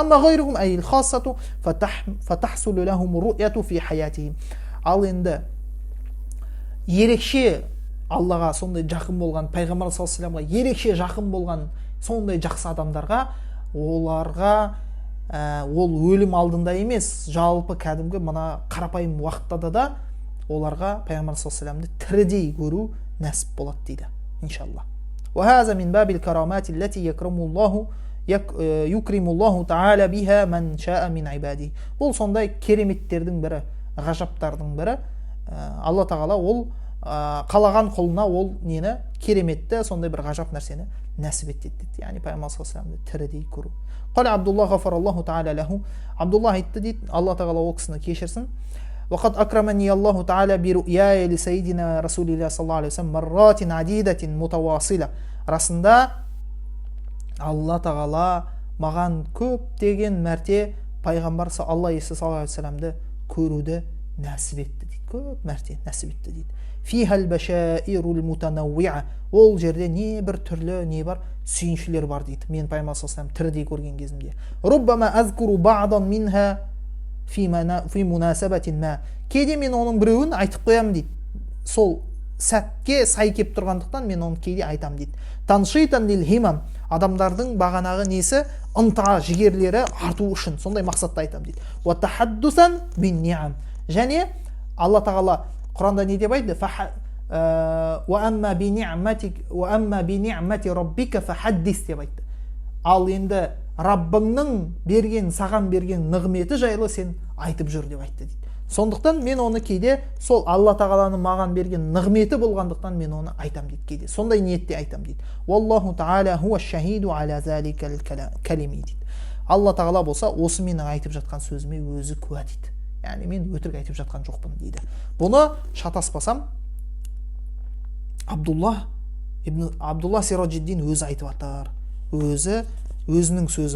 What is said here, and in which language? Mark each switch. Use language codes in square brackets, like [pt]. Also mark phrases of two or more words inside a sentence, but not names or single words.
[kk] Ал енді ерекше Аллаға сондай жақын болған, пайғамбар [ar] صلى الله عليه وسلم [kk] ерекше жақын болған сондай жақсы адамдарға, оларға ол өлім алдында емес, жалпы кәдімгі мына қарапайым уақытта да оларға пайғамбар [ar] صلى الله عليه وسلم [kk] тірідей көру нәсіп болады дейді, иншалла. [ar] وهذا من باب الكرامات التي يكرم الله تعالى بها من شاء من عباده. [kk] Бұл сондай кереметтердің бірі, ғажаптардың бірі. Алла тағала ол қалаған құлына ол нені кереметті, сондай бір ғажап нәрсені нәсіп етеді дейді. Яғни пайғамбар [ar] صلى الله عليه وسلم [kk] тірідей көру. [ar] قال عبد الله غفر الله تعالى له. [kk] Абдулла айтты дейді, Алла тағала ол кісіні кешірсін. [ar] وقد أكرمني الله تعالى برؤياي لسيدنا رسول الله صلى الله عليه وسلم مرات عديدة متواصلة. [kk] Расында Алла тағала маған көптеген мәрте пайғамбар Алла Иса [ar] صلى الله عليه وسلم [kk] көруді нәсіп етті дейді. Көп мәрте нәсіп етті дейді. [ar] فيها البشائر المتنوعة. [kk] Ол жерде не бір түрлі не бар сүйіншілер бар дейді. Мен пайғамбар [ar] صلى الله عليه وسلم [kk] тірідей көрген кезімде. [ar] ربما أذكر بعضا منها في مناسبة ما. [kk] Кейде мен оның біреуін айтып қоямын дейді. Сол сәтке сай кеп тұрғандықтан мен оны кейде айтам дейді. [ar] تنشيطا للهمم. [kk] Адамдардың бағанағы несі ынта жігерлері арту үшін сондай мақсатта айтам дейді. [ar] وتحدثا بالنعم. [kk] Және Алла тағала Құранда не деп айтты? [ar] وأما بنعمة ربك فحدث [kk] деп айтты. Ал енді Раббыңның саған берген нығметі жайлы сен айтып жүр деп айтты дейді. Сондықтан мен оны кейде сол Алла тағаланың маған берген нығметі болғандықтан мен оны айтам дейді кейде. Сондай ниетте айтам дейді. [ar] والله تعالى هو الشهيد على ذلك الكلام дейді. [kk] Алла тағала болса осы менің айтып жатқан сөзіме өзі куә дейді. Яғни мен өтірік айтып жатқан жоқпын дейді. Бұны шатаспасам Абдулла Сираджиддин өзі айтып жатыр. Өзінің сөзі.